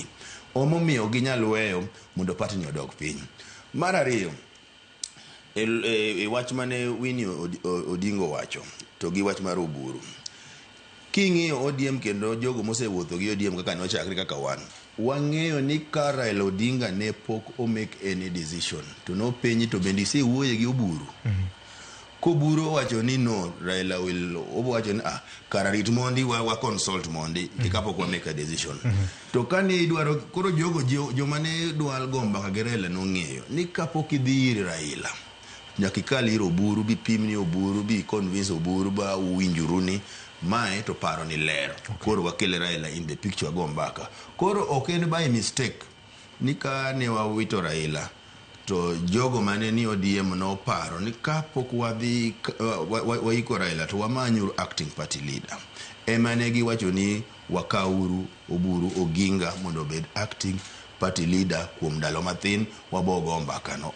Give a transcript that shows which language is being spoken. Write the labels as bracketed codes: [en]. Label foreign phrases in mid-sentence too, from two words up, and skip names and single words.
[luo] Omomiyo ginyal weyo mondo party ni odog piny. Mar ariyo, e wach mane Winnie Odingo wacho to gi wach mar Oburu. King'iyo ODM kendo jogo mosewuotho gi ODM kaka ne ochakre kaka wang'eyo ni ka Raila Odinga ne pok o [en] make any decision [luo] to no penyi to bende isewuoye gi Oburu. Koburu wacho ni no, Raila wacho ni kara rit mondi wa consult mondi kapok wa [en] make a decision. [luo] To kane idwaro koro jogo joma ne dwal gomba ka Raila nong'eyo ni kapok idhi ir Raila nyaka ikal ir Oburu bi pimni Oburu bi convince Oburu ba uwinjuru ni mae to paro ni ler. Koro wakele Raila [en] in the picture [luo] gombaka. Koro ok en [en] by mistake [luo] ni ka ne wawito Raila to jogo mane ni ODM no paro ni kapok wadhi waiko Raila to wamanyu [en] acting party leader. [luo] Ema ne giwacho ni wakauru Oburu Oginga mondo bed [en] acting party leader [luo] kuom ndalo mathin wabogo mbaka no.